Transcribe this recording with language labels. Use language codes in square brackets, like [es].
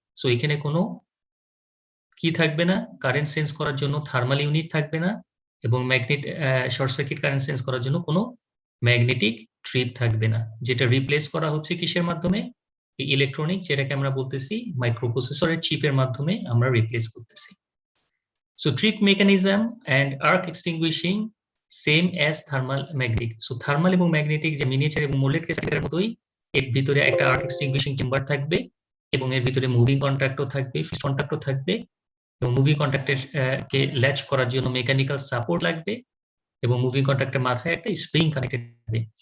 [bn] So এখানে কোনো কি থাকবে না, কারেন্ট সেন্স করার জন্য থার্মাল ইউনিট থাকবে না, এবং শর্ট সার্কিট কারেন্ট সেন্স করার জন্য কোনো ম্যাগনেটিক ট্রিপ থাকবে না, যেটা রিপ্লেস করা হচ্ছে কিসের মাধ্যমে? ইলেকট্রনিক, যেটাকে আমরা বলতেছি মাইক্রোপ্রসেসরের চিপের মাধ্যমে আমরা রিপ্লেস করতেছি। [en] So trip mechanism and arc extinguishing same as thermal magnetic. [bn] So thermal এবং ম্যাগনেটিক যে মিনিয়েচার এবং মোল্ডেড কেস সার্কিটের মতোই এর ভিতরে একটা আর্ক এক্সটিংগুইশিং চেম্বার থাকবে, এবং এর ভিতরে মুভিং কন্ট্যাক্টও থাকবে, ফিক্সড কন্ট্যাক্টও থাকবে, এবং মুভিং কন্ট্যাক্টের কে ল্যাচ করার জন্য মেকানিক্যাল সাপোর্ট লাগবে, এবং মুভিং কন্ট্যাক্টের মাথায় একটা স্প্রিং কানেক্টেড থাকবে।